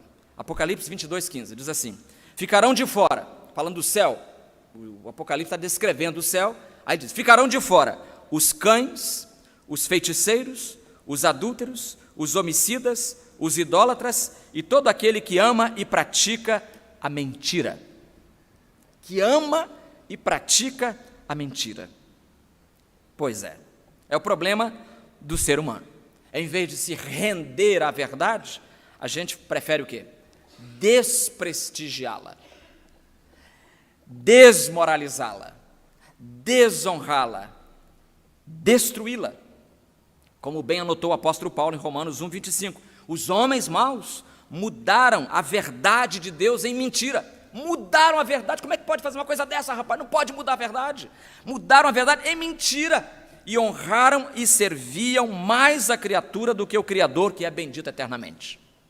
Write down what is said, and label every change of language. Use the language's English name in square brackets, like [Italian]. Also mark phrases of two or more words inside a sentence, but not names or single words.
[Portuguese] Apocalipse 22:15 diz assim: ficarão de fora, falando do céu, o Apocalipse está descrevendo o céu, aí diz: ficarão de fora os cães, os feiticeiros, os adúlteros, os homicidas, os idólatras e todo aquele que ama e pratica a mentira. Que ama e pratica a mentira. Pois é o problema do ser humano. Em vez de se render à verdade, a gente prefere o quê? Desprestigiá-la, desmoralizá-la, desonrá-la, destruí-la. Como bem anotou o apóstolo Paulo em Romanos 1:25, os homens maus mudaram a verdade de Deus em mentira. Mudaram a verdade. Como é que pode fazer uma coisa dessa, rapaz? Não pode mudar a verdade. Mudaram a verdade em mentira e honraram e serviam mais a criatura do que o Criador, que é bendito eternamente.